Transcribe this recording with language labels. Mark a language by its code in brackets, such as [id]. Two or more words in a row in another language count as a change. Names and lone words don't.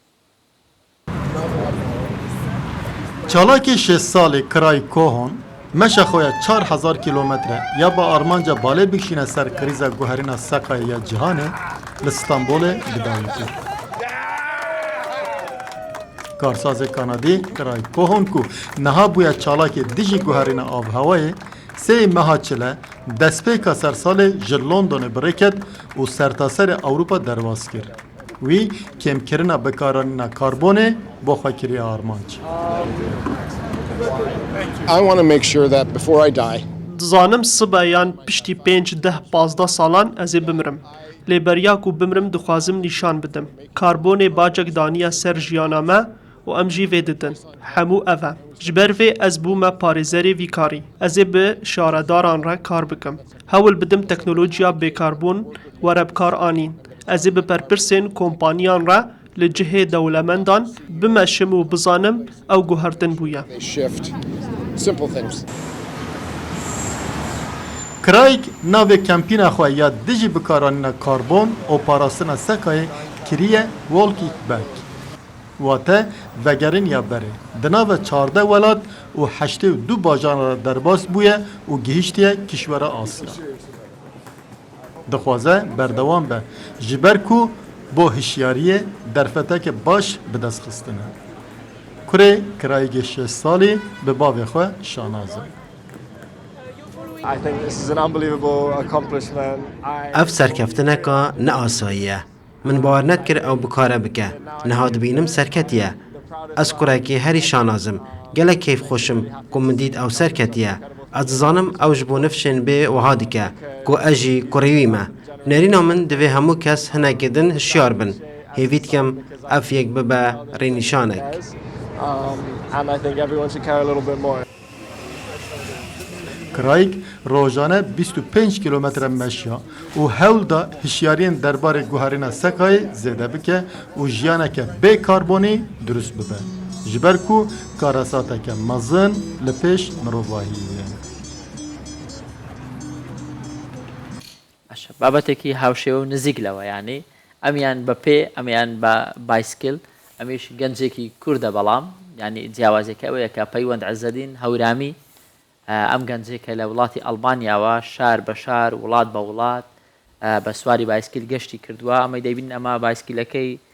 [ku] چالاکی 6 ساڵی کرای کۆهۆن مەشە خۆیە 4000 کیلۆمەترە یا بە ئارمانجا بالێ بکشینە سەر کریزە گوهرینە سەقای یا جیهانێ لە ستانبولێ بداویتێ کارسازê Kanadî kirayê Kohon ku niha bûye çalakê dijî guherîna avhewayê sê meha çile destpêka sersalê ji Londonê birêket û sertaserê Ewropa derbas kir. Wî kêmkirina bikaranîna karbonê bo xwekiriya armanc. [en] I want to make sure that before I die, [ku] dizanim sibe yan piştî 5-10-15 salan ez ê bimirim. Lêberiya ku bimirim dixwazim nîşan bidim. Karbonê bacek daniya ser jiyana me û em jî vê didin. Hemû ev e. Ji ber vê ez bûme parêzerê vî karî. Ez ê bi şaredaran re kar bikim. Hewil bidim teknolojiya bêkarbon were bi kar anîn. Ez ê bi perpirsên kompaniyan re li cihê dewlemendan bimeşim û bizanim ew guhertin bûye. [en] simple things. [ku] Kirayek navê kempîna xwe ya dijî bikaranîna karbon û parastina sekayê kiriye Walking Back. Wate vegerin ya berê. Di navê 14 welat û 82 bajaran re derbas bûye û gihîştiye kîşwera Asya. Dixwaze berdewam be ji ber ku bo hişyariyê derfeteke baş bi dest xistine. Kurê kirayekê 6 salî bi bavê xwe şanaz e. [en] I think this is an unbelievable accomplishment. [ku] Ev serkeftineka ne asayî ye. Min bawer nekir ew bikare bike. Niha dibînim serketiye. Ez kurekê herî şanazim. Gelek keyf xweşim ku min dît ew serketiye. Ez dizanim ew ji bo nifşên bê wiha dike ku ez jî kurêwî me. Nerîna min divê hemû kes hinekê din hişyar bin. Hêvî dikim ev yek bibe rênîşanek. [en] And I think everyone should care a little bit more. [ku] Kirayek rojane 25 kilometre meşya û hewl da hişyariyên derbarê guherîna sekayê zêde bike û jiyaneke bê karbonî durust bibe. Ji ber ku karasateke mezin li pêş mirovahiyê ye. [ckb] بابەتێکی هاوشێوە و نزیک لەوە یانی ئەمیان بە پێ ئەمیان بە بایسکل ئەمیش گەنجێکی کووردە بەڵام ینی جیاوازێکە ئەوەیە کە پەیوەند عەزەدین هەورامی ئەم گەنجێکە لە وڵاتی ئەڵمانیاوە شار بە شار وڵات بە وڵات بە سواری بایسکل گەشتی کردووە ئەمەی دەبین ئەمە بایسکلەکەی